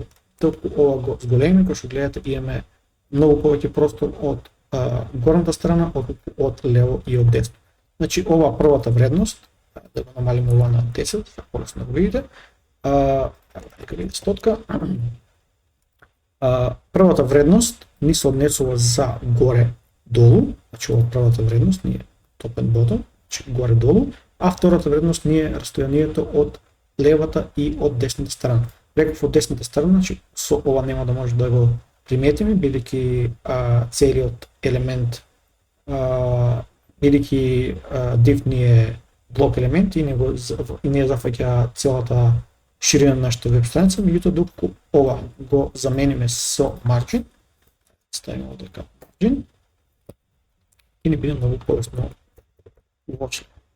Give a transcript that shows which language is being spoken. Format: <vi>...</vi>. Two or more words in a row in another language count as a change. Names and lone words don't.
<mk>Докато ова го зголемиме, како што гледате, имаме многу повеќе простор од горната страна од лево и од десно. Значи ова првата вредност, да го намалиме ова на 10, за полесно да го видите, нека видите стотка. Првата вредност ни се однесува за горе-долу, значи ова првата вредност ни е</mk> <en>top and bottom,</en> <mk>значи горе-долу, а втората вредност ни е растојанието од левата и од десната страна. Реков од десната страна, значи со ова нема да може да го приметиме, бидејќи целиот елемент, бидејќи div ни е блок елемент и не зафаќа целата ширина на нашата веб страница, меѓутоа доколку ова го замениме со margin, ставиме овдека margin, и ни биде многу полесно уочливо.</mk>